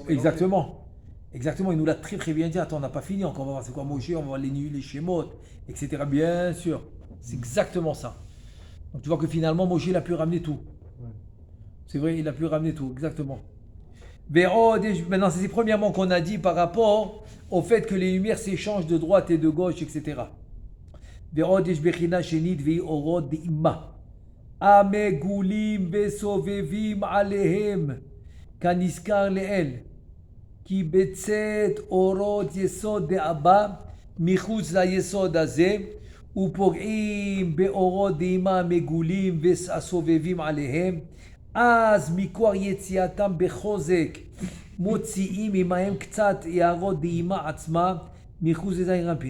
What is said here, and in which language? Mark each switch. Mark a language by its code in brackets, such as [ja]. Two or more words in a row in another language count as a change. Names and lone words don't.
[fr] Exactement, il nous l'a très très bien dit. Attends, on n'a pas fini encore, on va voir c'est quoi Moshe, on va voir les Shemot, etc. Bien sûr, c'est exactement ça. Donc tu vois que finalement Moshe il a pu ramener tout. Ouais. C'est vrai, il a pu ramener tout, exactement. Maintenant, c'est premièrement qu'on a dit par rapport au fait que les lumières s'échangent de droite et de gauche, etc. [he] המגולים וסובבים עליהם כנזכר לאל כי בצאת אורות יסוד דאבא מחוץ ליסוד הזה ופוגעים באורות דאימה המגולים והסובבים עליהם אז מכוח יציאתם בחוזק מוציאים עמהם קצת יערות דאימה עצמה מחוץ לזין רמפין.